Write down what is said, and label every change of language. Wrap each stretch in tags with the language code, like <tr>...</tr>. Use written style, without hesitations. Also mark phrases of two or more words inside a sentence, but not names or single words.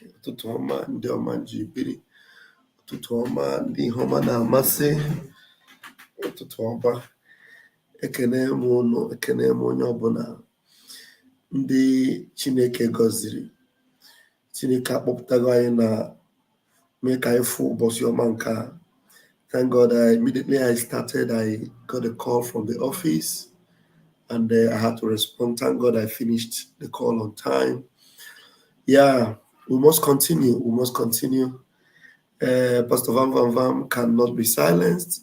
<ig>Ututu Oma, Ndi Oma Njibiri. Ututu Oma, Ndi Homa na Amase. Ututu Oma. Ekene m onye ọbụla ndị Chineke gọziri. Chineke akpọpụtago anyị na mee ka anyị fụ ụbọchị ọma nke a.</ig> <en>Thank God, immediately I started, I got a call from the office and I had to respond. Thank God I finished the call on time. Yeah, we must continue. We must continue. Pastor Vam Vam Vam cannot be silenced.</en>